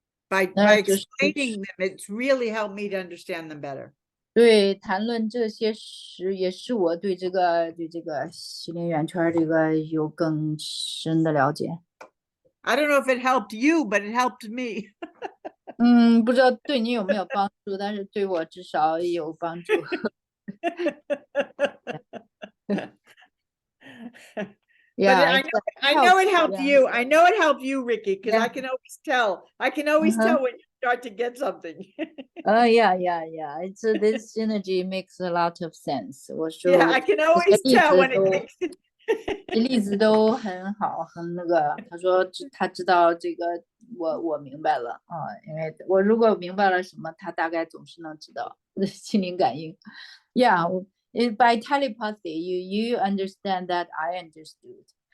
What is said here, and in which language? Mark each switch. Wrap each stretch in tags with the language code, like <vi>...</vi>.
<en>By explaining them, it's really helped me to understand them better.</en> <zh>对，谈论这些时也是我对这个心灵圆圈这个有更深的了解。</zh> <en>I don't know if it helped you, but it helped me.</en> <zh>不知道对你有没有帮助，但是对我至少有帮助。</zh> <en>Yeah, but I know it helped you. I know it helped you, Ricky, because I can always tell. I can always tell when you start to get something. Yeah. It's this synergy makes a lot of sense.</en> <zh>我说</zh> <en>Yeah, I can always tell when it makes it.</en> <zh>这例子都很好，很那个。他说他知道这个，我明白了因为我如果明白了什么，他大概总是能知道心灵感应。</zh> <en>Yeah, by telepathy, you understand that I understood.</en>